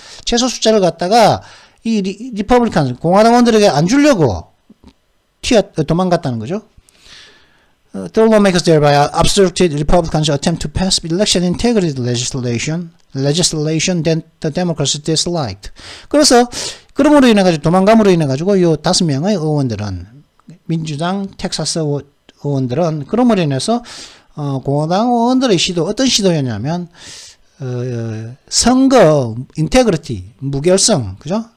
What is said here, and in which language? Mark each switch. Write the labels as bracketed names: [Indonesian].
[Korean] 최소 숫자를 갖다가 이 리퍼블리칸, 공화당원들에게 안 주려고 도망갔다는 거죠. [English] The lawmakers thereby obstructed Republicans' attempt to pass election integrity legislation that the Democrats disliked. [Korean] 그래서 그럼으로 인해 가지고 도망감으로 인해 가지고 요 5명의 의원들은 민주당 텍사스 의원들은 그럼으로 인해서 공화당 의원들의 시도 어떤 시도였냐면 선거 인테그리티 무결성 그죠?